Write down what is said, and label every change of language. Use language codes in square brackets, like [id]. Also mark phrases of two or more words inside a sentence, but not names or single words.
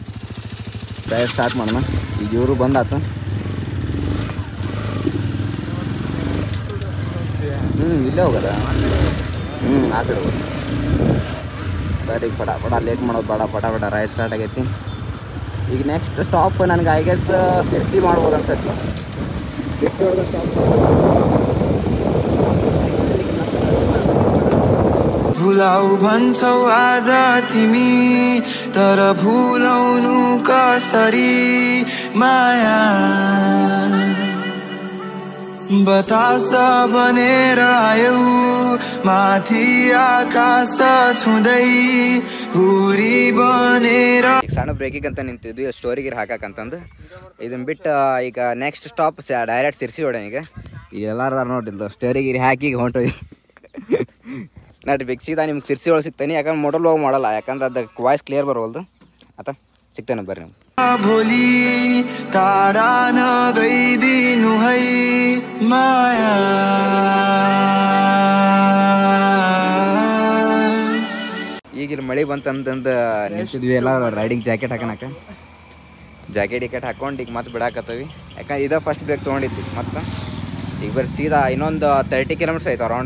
[en] ride start [kn] ಮಾಡೋಣ. ಈಗ ಇವರು ಬಂದಾತು. ಇಲ್ಲೇ ಹೋಗೋದ. ಆ ಕಡೆ ಹೋಗೋದು. ಬರೀ ಪಟ ಲೇಟ್ ಮಾಡೋದು ಬೇಡ, ಪಟ [en] ride start [kn] ಆಗೈತಿ. ಈಗ [en] next stop [kn] ನನಗೆ [en] I guess [kn] ಸಿರ್ಸಿ ಮಾಡ್ಬೋದು ಅನ್ಸತ್ತೆ. [ne] भुलाउ भन्छौ आज तिमी, तर भुलाउनु कसरी माया। बतास बनेर आयौ माथि आकाश छुँदै हुरी बनेर. [kn] ಈಗ ಸಣ್ಣ ಬ್ರೇಕಿಗೆ ಅಂತ ನಿಂತಿದ್ವಿ ಸ್ಟೋರಿಗೆ ಹಾಕಕ್ಕಂತಂದು. ಇದನ್ನ ಬಿಟ್ಟು ಈಗ [en] next stop direct [kn] ಸಿರ್ಸಿ ಹೊಡೋಣ. ಈಗ ಎಲ್ಲಾರು ನೋಡಿದ್ದು ಸ್ಟೋರಿಗೆ ಹಾಕಿ ಈಗ ಹೊಂಟೋಗಿ ನೋಡಿ ಬೇಕು ಸೀದಾ ನಿಮ್ಗೆ ಸಿರ್ಸಿ ಒಳಗೆ ಸಿಗ್ತೇನೆ. ಯಾಕಂದ್ರೆ [en] motor blog [kn] ಮಾಡಲ್ಲ, ಯಾಕಂದ್ರೆ ಅದಕ್ಕೆ [en] voice clear [kn] ಬರೋಲ್ದು. ಆತ ಸಿಗ್ತೇನೆ ಬರ್ರಿ ನಿಮ್ಗೆ. [ne] भोलि तारा नगइदिनु है माया। [kn] ಈಗ ಇಲ್ಲಿ ಮಳೆ ಬಂತಂತಂದು ನಿಂತಿದ್ವಿ ಎಲ್ಲ [en] riding jacket [kn] ಹಾಕೋಣಕ. ಜಾಕೆಟ್ ಹಾಕೊಂಡು ಈಗ ಮತ್ತೆ ಬಿಡಾಕತ್ತೀವಿ. ಯಾಕಂದ್ರೆ ಇದೇ [en] first break [kn] ತೊಗೊಂಡಿದ್ವಿ. ಮತ್ತು ಈಗ ಬರ್ರಿ ಸೀದಾ ಇನ್ನೊಂದು 30 ಕಿಲೋಮೀಟರ್ಸ್ ಆಯ್ತು ಅರೌಂಡ್.